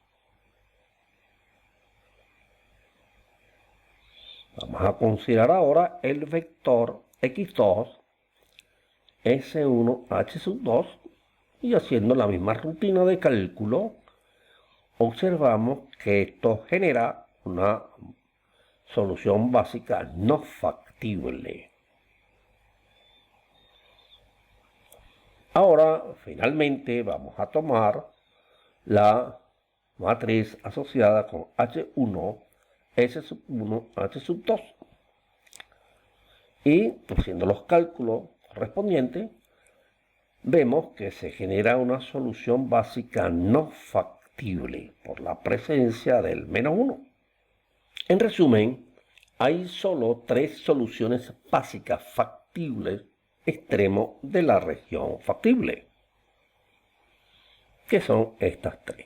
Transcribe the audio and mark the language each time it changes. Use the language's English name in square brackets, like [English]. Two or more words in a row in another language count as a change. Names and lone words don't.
[Spanish] Vamos a considerar ahora el vector x2, s1, h sub 2, y haciendo la misma rutina de cálculo, observamos que esto genera una solución básica no factible. Ahora, finalmente, vamos a tomar la matriz asociada con h1, s sub 1, h sub 2. Y haciendo los cálculos correspondientes, vemos que se genera una solución básica no factible por la presencia del menos 1. En resumen, hay solo 3 soluciones básicas factibles extremo de la región factible, que son estas 3.